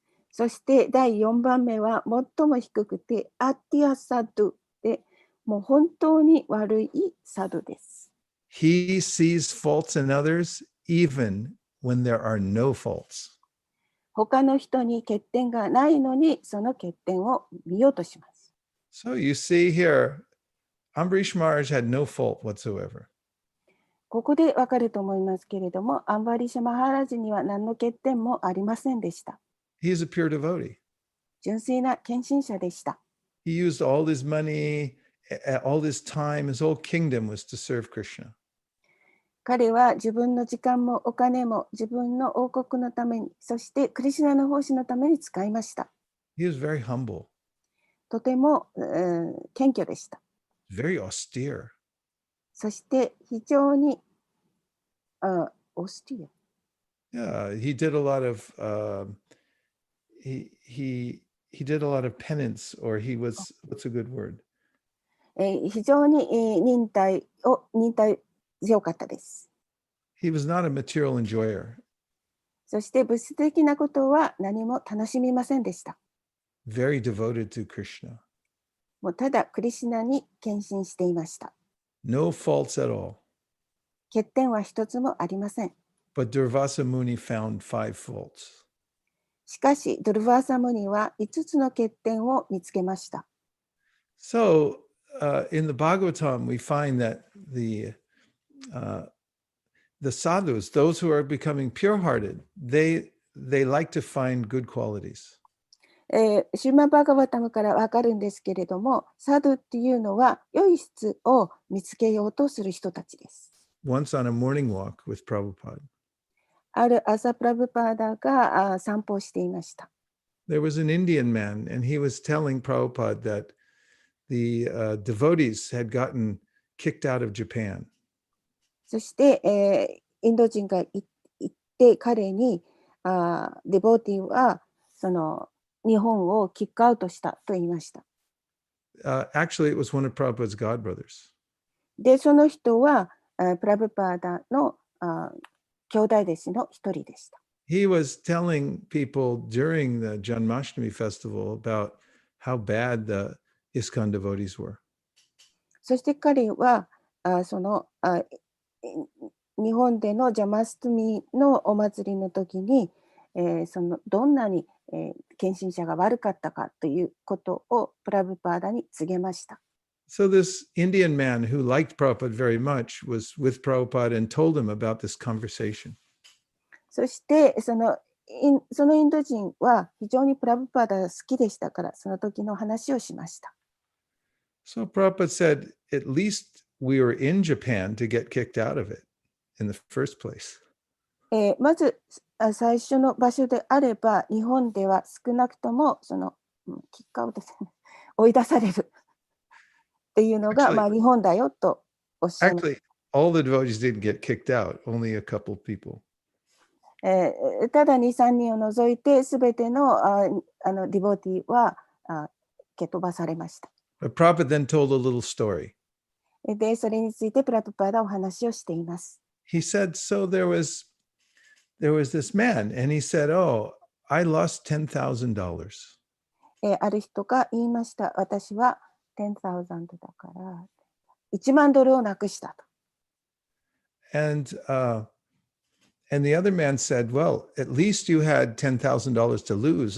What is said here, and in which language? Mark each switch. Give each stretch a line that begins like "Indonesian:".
Japanese: そして第4番目は最も低くてアティアサドゥで、もう本当に悪いサドゥです。
English: He sees faults in others even when there are no faults.
Japanese: 他の人に欠点がないのにその欠点を見ようとします。
English: So you see here, Ambarish Maharaj had no fault whatsoever.
Japanese: ここでわかると思いますけれども、アンバリシャ・マハラジには何の欠点もありませんでした。
English: He is a pure devotee.
Japanese: 純粋な献身者でした。
English: He used all his money, all his time, his whole kingdom was to serve Krishna.
Japanese: 彼は自分の時間もお金も自分の王国のために、そしてクリシュナの奉仕のために使いました。
English: He was very humble,
Japanese: とても、謙虚でした。
English: very austere.
Japanese: そして非常にオスティア。
English: Yeah, he did a lot of he did a lot of penance, or he was, what's a good word?
Japanese: 非常に忍耐強かったです。
English: He was not a material enjoyer.
Japanese: そして物質的なことは何も楽しみませんでした。
English: Very devoted to Krishna.
Japanese: もうただクリシュナに献身していました。
English: No faults at all.
Japanese: 欠点は一つもありません。
English: But Durvasa Muni found 5 faults.
Japanese: しかし、ドルヴァーサムニは5つの欠点を見つけました。
English: So in the Bhagavatam, we find that the sadhus, those who are becoming pure-hearted, they like to find good qualities.
Japanese: シューマンバーガバタムからわかるんですけれども、サドゥっていうのは良い質を見つけようとする人たちです。
English: Once on a morning walk with Prabhupada,
Japanese: ある朝プラブパーダが散歩していました。
English: there was an Indian man, and he was telling Prabhupada that the devotees had gotten kicked out of Japan.
Japanese: そして、インド人が行って彼にデボーティーはその日本をキックアウトしたと言いました。
English: Actually, it was one of Prabhupada's godbrothers.
Japanese: で、その人はプラブパーダの兄弟弟子の一人でした。
English: He was telling people during the Janmashtami festival about how bad the ISKCON devotees were.
Japanese: そして彼はその日本でのジャマストゥミのお祭りの時に、どんなに、献身者が悪かったかということをプラブパーダに告げました。
English: So this Indian man who liked Prabhupada very much was with Prabhupada and told him about this conversation.
Japanese: そしてそのインド人は非常にプラブパーダが好きでしたから、その時の話をしました。
English: So Prabhupada said, at least we were in Japan to get kicked out of it in the first place.
Japanese: まず最初の場所であれば、日本では少なくともキックアウトですね、追い出されるっていうのが、日本だよとおっしゃいます。
English: Actually, all the devotees didn't get kicked out, only a couple people.
Japanese: ただ2、3人を除いて、すべてのディボティは蹴飛ばされました。
English: But Prabhupada then told a little story.
Japanese: で、それについてプラプパーダはお話をしています。
English: He said, so there was this man, and he said, oh, I lost $10,000.
Japanese: ある人が言いました。私は10,000だから1万ドルをなくしたと。
English: And the other man said, well, at least you had $10,000 to lose.